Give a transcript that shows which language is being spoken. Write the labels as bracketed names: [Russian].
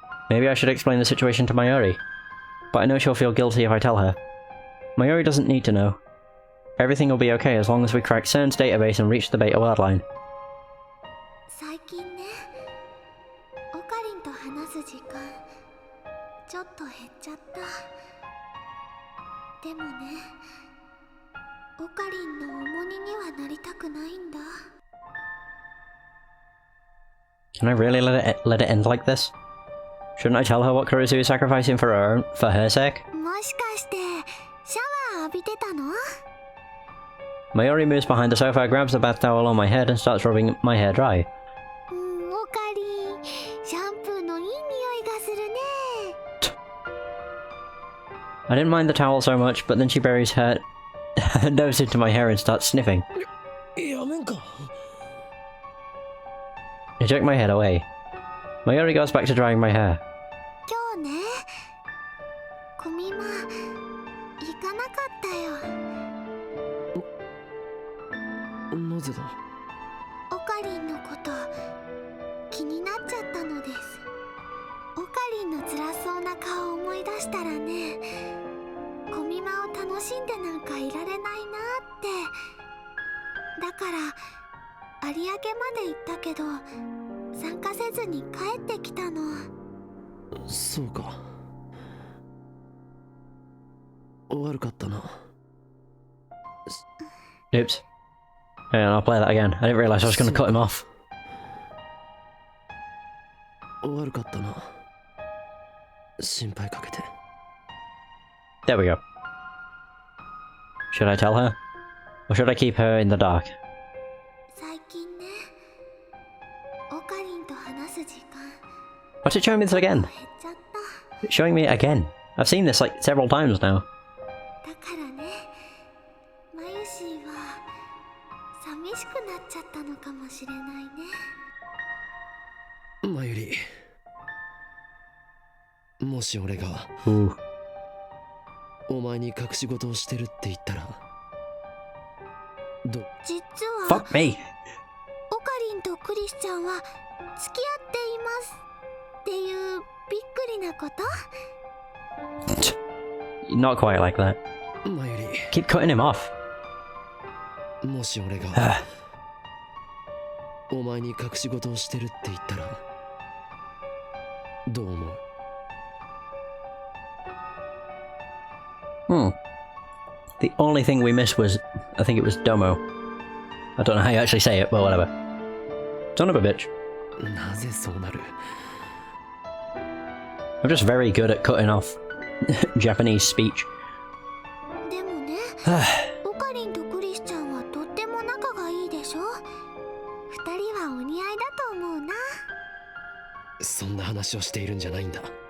[English] Maybe I should explain the situation to Maori. But I know she'll feel guilty if I tell her. Maori doesn't need to know. Everything will be okay as long as we crack CERN's database and reach the beta word line. [Japanese] 最近ね、オカリンと話す時間ちょっと減っちゃった。でもね、オカリンの重荷にはなりたくないんだ。 [English] Can I really let it end like this? Shouldn't I tell her what Kurusu is sacrificing for her sake? [Japanese] もしかしてシャワー浴びてたの？ [English] Maori moves behind the sofa, grabs the bath towel on my head and starts rubbing my hair dry. [Japanese] オカリン、シャンプーのいい匂いがするね。 [English] I didn't mind the towel so much, but then she buries her nose into my hair and starts sniffing. [Japanese] やめんか。 [English] I jerk my head away. Maori goes back to drying my hair. [Japanese] 今日ね、コミマ行かなかったよ。なぜだ？オカリンのこと気になっちゃったのです。オカリンの辛そうな顔を思い出したらね、コミマを楽しんでなんかいられないなって。だから有明まで行ったけど参加せずに帰ってきたの。そうか。悪かったな。 Oops. [English] Hang on, I'll play that again. I didn't realise I was going to cut him off. [Japanese] 悪かったな。心配かけて。 [English] There we go. Should I tell her? Or should I keep her in the dark? [Japanese] 最近ね、オカリンと話す時間 [English] What's it showing me this again? [Japanese] 減っちゃった。 [English] It's showing me it again. I've seen this like several times now. [Japanese] だからね、マユシーは寂しくなっちゃったのかもしれないね。マユリ、もし俺が Ooh. お前に隠し事をしてるって言ったら実は [English] Fuck me! [Japanese] オカリンとクリスちゃんは付き合っていますっていうびっくりなこと？ [English] Not quite like that. [Japanese] マユリ、 [English] Keep cutting him off. [Japanese] もし俺がお前に隠し事をしてるって言ったらどう思う？ [English] The only thing we missed was, I think it was Domo. I don't know how you actually say it, but whatever. Son of a bitch. [Japanese] なぜそうなる？ [English] I'm just very good at cutting off Japanese speech. [Japanese] でもね、オカリンとクリスちゃんはとっても仲がいいでしょ。二人はお似合いだと思うな。そんな話をしているんじゃないんだ。